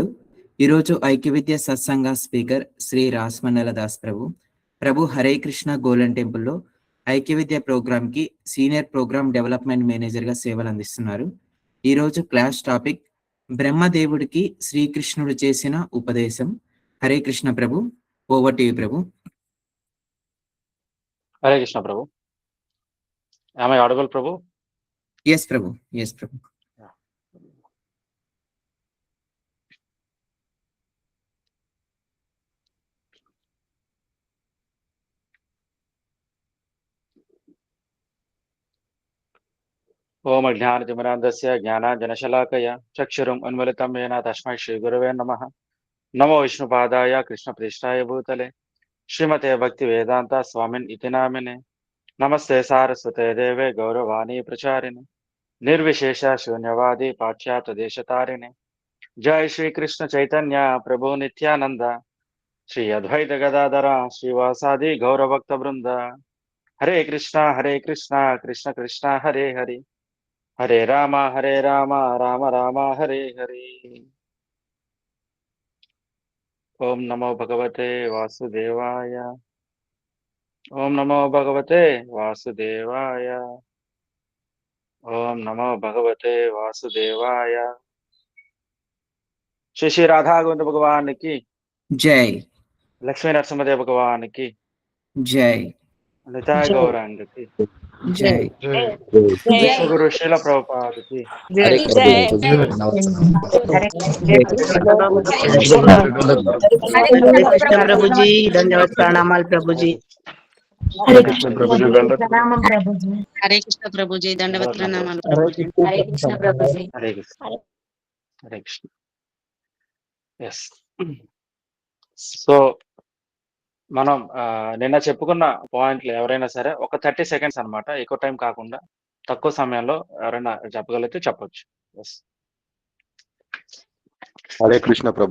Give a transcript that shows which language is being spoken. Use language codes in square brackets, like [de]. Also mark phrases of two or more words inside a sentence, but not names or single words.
[te] ఈరోజు ఐక్యవిద్య సత్సంగ స్పీకర్ శ్రీ రాస్మన్నల దాస్ ప్రభు హరే కృష్ణ గోల్డెన్ టెంపుల్లో ఐక్యవిద్య ప్రోగ్రామ్ కి [en] senior program development manager [te] గా సేవలు అందిస్తున్నారు. ఈరోజు [en] class topic [te] బ్రహ్మదేవుడికి శ్రీకృష్ణుడు చేసిన ఉపదేశం. హరే కృష్ణ ప్రభు, [en] over to you [te] ప్రభు. హరే కృష్ణ ప్రభు. [en] Am I audible, Prabhu? Yes, Prabhu. Yes, Prabhu. Yeah. [sa] ओम अज्ञानतिमिरान्धस्य ज्ञानाञ्जनशलाकया चक्षुरुम् उन्मिलितं येन तस्मै श्रीगुरवे नमः. नमो विष्णुपादाय कृष्णप्रेष्ठाय भूतले श्रीमते भक्तिवेदान्त स्वामिन् इति नामिने. नमस्ते सारस्वते देवे गौरवाणी प्रचारिणे निर्विशेष शून्यवादी पाश्चात्य देशतारिणे जय श्री कृष्ण चैतन्य प्रभु नित्यानंद श्री अद्वैत गदाधर श्रीवासादि गौरभक्त वृंद हरे कृष्णा कृष्ण कृष्ण हरे हरे हरे राम राम राम हरे हरे। ओम नमो भगवते वासुदेवाय। ओम नमो भगवते वासुदेवाय। ओम नमो भगवते वासुदेवाय। [hi] श्री श्री राधा गोविंद भगवान की जय लक्ष्मी नरसिंहदेव भगवान की जय निताय गौरांग की जय विश्व गुरु शील प्रभुपाद की हरे कृष्ण प्रभु जी धन्यवाद प्रणामाल प्रभु जी। हरे कृष्ण प्रभु जी दंडवत प्रणामम प्रभु जी। हरे कृष्ण प्रभु जी दंडवत प्रणामाल हरे प्रभु जी। कृष्ण प्रभु जी। कृष्ण हरे कृष्ण। [en] yes so [te] మనం నిన్న చెప్పుకున్న పాయింట్లు ఎవరైనా సరే ఒక 30 సెకండ్స్ అన్నమాట, ఎక్కువ టైం కాకుండా తక్కువ సమయంలో ఎవరైనా చెప్పగలిగితే చెప్పొచ్చు. ఎస్ హరే కృష్ణ ప్రభు.